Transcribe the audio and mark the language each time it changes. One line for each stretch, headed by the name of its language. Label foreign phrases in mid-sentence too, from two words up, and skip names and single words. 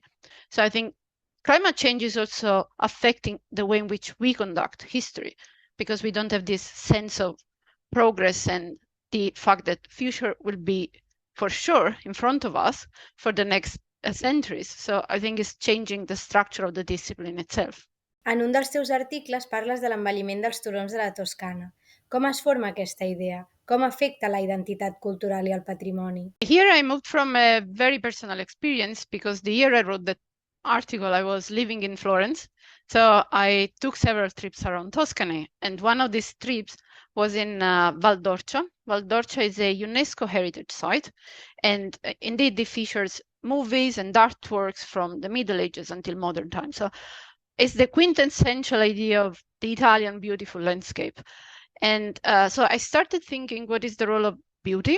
English: So I think climate change is also affecting the way in which we conduct history, because we don't have this sense of progress and the fact that future will be for sure in front of us for the next centuries. So I think it's changing the structure of the discipline itself.
Catalan: En un dels teus articles parles de l'envelliment dels turons de la Toscana. Com es forma aquesta idea? Com afecta la identitat cultural i el patrimoni?
English: Here I moved from a very personal experience, because the year I wrote that article I was living in Florence. So I took several trips around Tuscany, and one of these trips was in Val d'Orcia. Val d'Orcia is a UNESCO heritage site, and indeed it features movies and artworks from the Middle Ages until modern times. So it's the quintessential idea of the Italian beautiful landscape. And so I started thinking, what is the role of beauty?